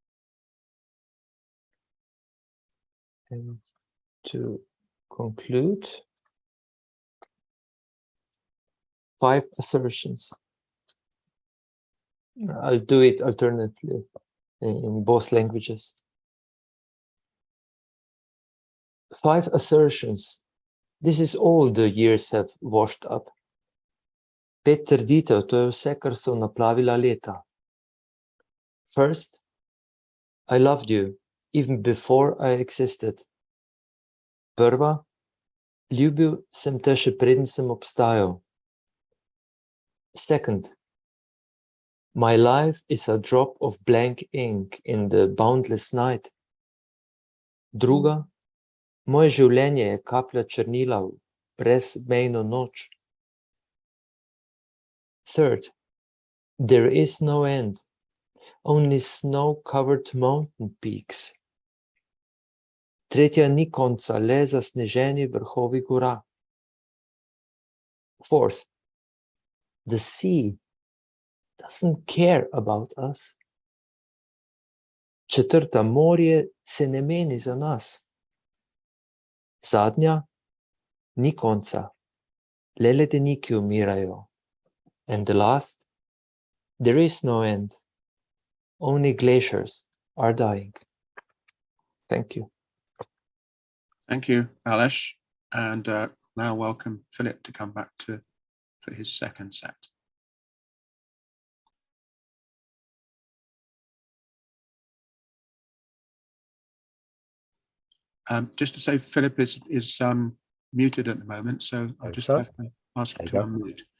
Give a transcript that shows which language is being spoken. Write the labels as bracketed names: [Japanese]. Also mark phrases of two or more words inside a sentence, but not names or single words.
[English] And to conclude, 5 assertions. I'll do it alternately in both languages. 5 assertions. This is all the years have washed up. [Slovenian] 5 trditev, to je vse, kar so naplavila leta. [English] First, I loved you even before I existed. [Slovenian] Prva, ljubil sem te še preden sem obstajal. [English] Second, my life is a drop of blank ink in the boundless night. [Slovenian] Druga, moje življenje je kaplja črnila v brezmejno noč. [English] Third, there is no end, only snow-covered mountain peaks. [Slovenian] Tretja, ni konca, le zasneženi vrhovi gora. [English] Fourth, the sea doesn't care about us. [Slovenian] Četrta, morje se ne meni za nas. Zadnja, ni konca, le ledeniki umirajo. [English] And the last, there is no end. Only glaciers are dying. Thank you. Thank you, Aleš. And now welcome Philip to come back for his second set. Just to say, Philip is muted at the moment, so I'll just have to ask him to unmute.